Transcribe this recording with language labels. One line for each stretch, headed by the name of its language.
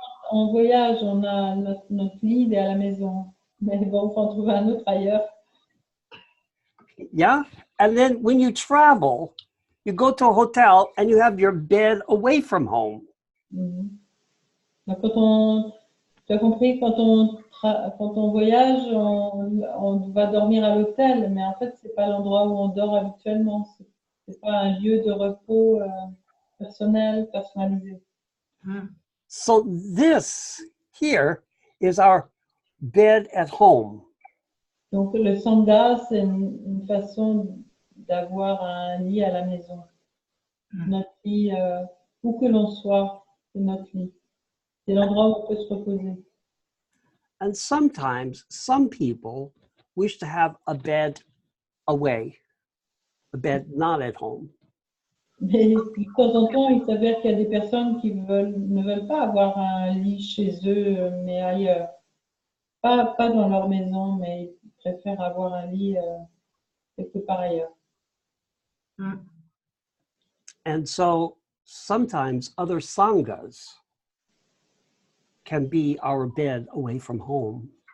French: En voyage, on a notre lit à la maison, mais bon, on peut en trouver un autre ailleurs.
English: Yeah, and then when you travel, you go to a hotel and you have your bed away from home. Mhm.
French: Donc, tu as compris, quand on voyage, on va dormir à l'hôtel, mais en fait, c'est pas l'endroit où on dort habituellement. C'est pas un lieu de repos personnel, personnalisé.
English: So this here is our bed at home.
French: Donc, le sangha, c'est une façon d'avoir un lit à la maison. Notre lit, où que l'on soit, c'est notre lit. C'est l'endroit où on peut se reposer.
English: And sometimes some people wish to have a bed away, a bed not at home.
French: Mais de temps en temps, il s'avère qu'il y a des personnes qui ne veulent pas avoir un lit chez eux, mais ailleurs. Pas dans leur maison, mais ils préfèrent avoir un lit quelque part ailleurs.
English: And so sometimes other sanghas can be our bed away from home.